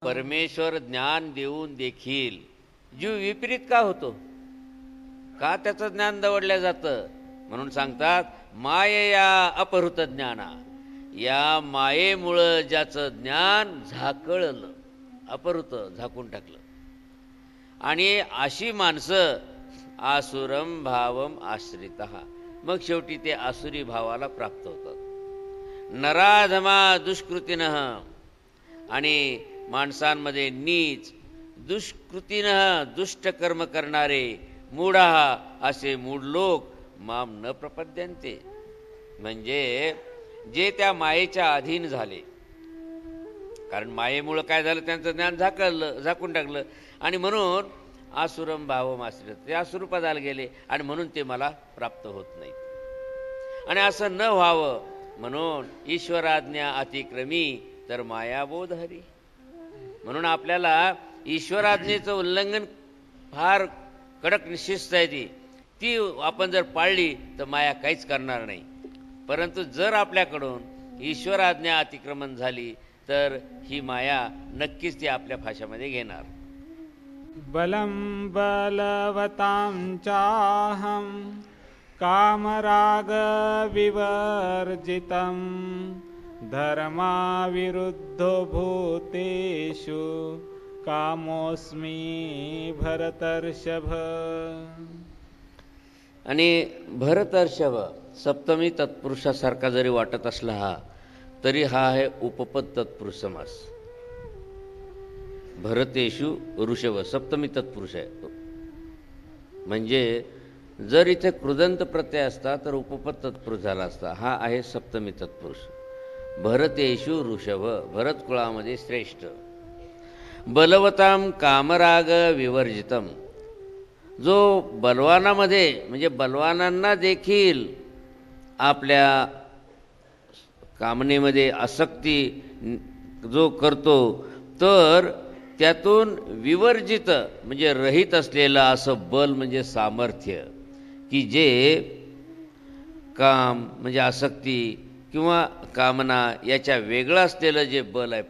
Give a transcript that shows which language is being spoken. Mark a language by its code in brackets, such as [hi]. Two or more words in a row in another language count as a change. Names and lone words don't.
[mr] परमेश्वर ज्ञान देऊन देखील जीव विपरीत का होतो, का त्याचं ज्ञान दवडलं जातं? म्हणून सांगतात [sa] मायेया अपहृत ज्ञाना, [mr] या मायेमुळं ज्याचं ज्ञान झाकळलं, अपहृत झाकून टाकलं, आणि अशी माणसं [sa] आसुरम भावम आश्रितः, [mr] मग शेवटी ते आसुरी भावाला प्राप्त होतात. [sa] नराधमा दुष्कृतीनः, [mr] आणि माणसांमध्ये नीच दुष्कृतीनः दुष्ट कर्म करणारे मूढा, असे मूढ लोक [sa] माम न प्रपद्यन्ते, [mr] म्हणजे जे त्या मायेच्या अधीन झाले, कारण मायेमुळं काय झालं, त्यांचं ज्ञान झाकून टाकलं, आणि म्हणून [sa] आसुरम भावम आश्रित, [mr] ते आसुरपदाला गेले, आणि म्हणून ते मला प्राप्त होत नाही. आणि असं न व्हावं म्हणून ईश्वराज्ञा अतिक्रमी तर मायाबोध हरी, म्हणून आपल्याला ईश्वराज्ञेचं उल्लंघन फार कडक शिस्त आहे, ती आपण जर पाळली तर माया काहीच करणार नाही. परंतु जर आपल्याकडून ईश्वराज्ञा अतिक्रमण झाली तर ही माया नक्कीच ती आपल्या फाशामध्ये घेणार. [sa] बलं बलवतां चाहं कामराग विवर्जितं धर्माविरुद्धो भूतेषु कामोऽस्मि भरतर्षभ. [mr] आणि भरतर्षभ सप्तमी तत्पुरुषासारखा जरी वाटत असला हा, तरी हा आहे उपपद तत्पुरुष समास. [sa] भरतेषु ऋषभ [mr] सप्तमी तत्पुरुष आहे, म्हणजे जर इथे कृदंत प्रत्यय असता तर उपपद तत्पुरुष झाला असता. हा आहे सप्तमी तत्पुरुष. [sa] भरतेषु ऋषभ, [mr] भरत कुळामध्ये श्रेष्ठ. [sa] बलवताम कामराग विवर्जितम, [mr] जो बलवानामध्ये म्हणजे बलवानांना देखील आपल्या कामनेमध्ये आसक्ती जो करतो, तर त्यातून विवर्जित म्हणजे रहित असलेलं असं बल म्हणजे सामर्थ्य, की जे काम म्हणजे आसक्ती किंवा कामना याच्या वेगळं असलेलं जे बल आहे.